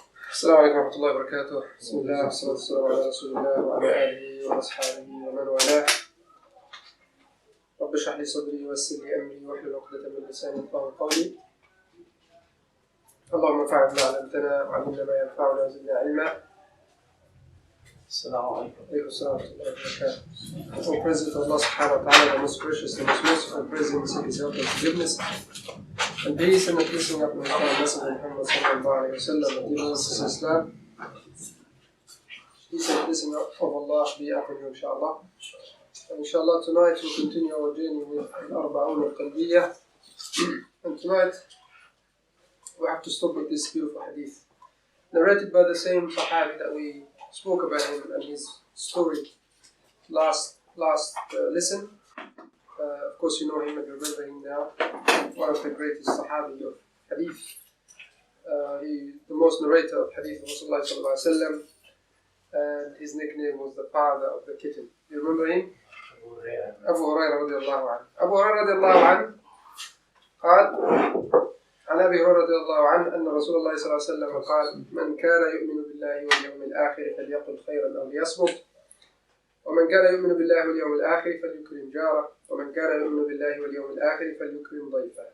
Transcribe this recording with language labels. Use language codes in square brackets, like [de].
[ar] السلام عليكم ورحمة الله وبركاته. بسم الله والصلاة والسلام على رسول الله وعلى آله وأصحابه ومن والاه. رب اشرح لي صدري ويسر لي أمري واحلل عقدة من لساني يفقهوا قولي. اللهم انفعنا بما علمتنا وعلمنا ما ينفعنا وزدنا علما. السلام عليكم. عليكم السلام ورحمة الله وبركاته. [en] All praise to Allah subhanahu wa ta'ala, the most gracious and most merciful, praising His help and forgiveness. And peace and the blessing of His Messenger Muhammad sallallahu alayhi wa sallam, and dear brothers and Islam. Peace and blessing of Allah be upon you, inshallah. And inshallah tonight we'll continue our journey with Al-Arba'un al-Qalbiyah. And tonight we have to stop with this beautiful hadith, narrated by the same Sahabi that we spoke about him and his story last lesson. Of course you know him and remember him now. One of the greatest Sahabi of hadith. He the most narrator of hadith of Rasulullah sallallahu alaihi wasallam, and his nickname was the father of the kitten. You remember him? Abu Hurairah radiallahu anhu. [ar] Abu Hurairah radiallahu anhu قال عن أبي هريرة رضي الله عنه أن رسول الله صلى الله عليه وسلم قال: من كان يؤمن بالله واليوم الآخر فليقل خيرا أو ليصمت، ومن كان يؤمن بالله واليوم الآخر فليكرم جاره، ومن كان يؤمن بالله واليوم الآخر فليكرم ضيفه.